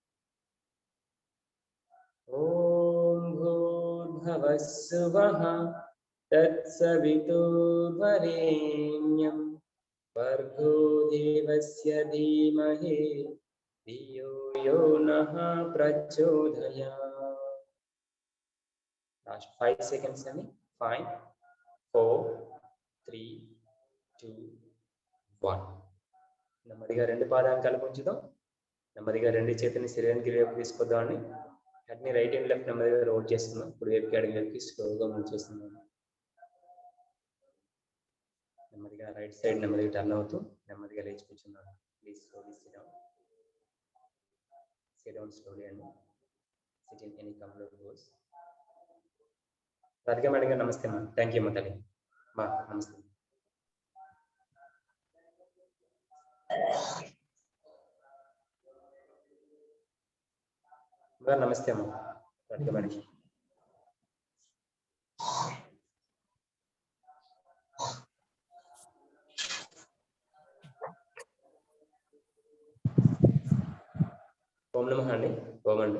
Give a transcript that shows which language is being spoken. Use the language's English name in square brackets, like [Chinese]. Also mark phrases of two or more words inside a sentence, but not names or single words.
[Sanskrit] ఓం భూర్భువస్సువః తత్సవితుర్వరేణ్యం భర్గో దేవస్య ధీమహి ధియో యో నః ప్రచోదయాత్. [English] last 5 seconds [Telugu] అని 5 4 3 2 1. నెమ్మదిగా 2 పాదాలను కలిపి ఉంచుదాం. నెమ్మదిగా 2 చేతులని శరీరానికి వైపు తీసుకొద్దామని హెడ్ని [English] right and left [Telugu] నెమ్మదిగా రోల్ చేస్తున్నాం. ఇప్పుడు వైపుకి అడిగి వైపుకి స్లోగా మూవ్ చేస్తున్నాం. నెమ్మదిగా [English] right side [Telugu] నెమ్మదిగా టర్న్ అవుతూ నెమ్మదిగా లేచి కూర్చున్నాం. [English] please slowly sit down. Sit down slowly and sit in any comfortable pose. [Telugu] రాధిక మేడం గారు నమస్తే మా. [English] thank you [Telugu] మా తల్లి మా. నమస్తే గారు. నమస్తే అమ్మా రాధిక మేడం. ఓం నమః అండి. ఓం అండి.